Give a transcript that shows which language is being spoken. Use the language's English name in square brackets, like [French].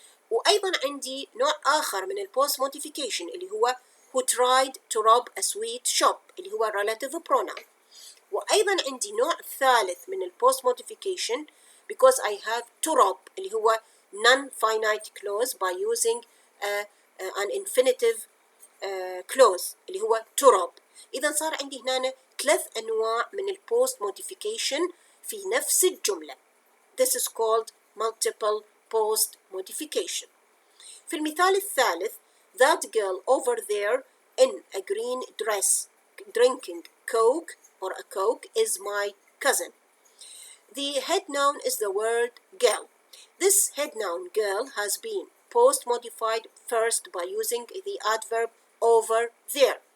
[Arabic] وأيضا عندي نوع آخر من البوست modification اللي هو [English] who tried to rob a sweet shop [Arabic] اللي هو relative pronoun. وأيضا عندي نوع ثالث من البوست modification [English] because I have to rob [Arabic] اللي هو [English] non-finite clause by using an infinitive clause [Arabic] اللي هو to rob. إذا صار عندي هنا 3 أنواع من البوست modification في نفس الجملة. [English] This is called multiple post modification. [Arabic] في المثال الثالث, [English] that girl over there in a green dress drinking coke or a coke is my cousin. The head noun is the word girl. This head noun girl has been post modified first by using the adverb over there.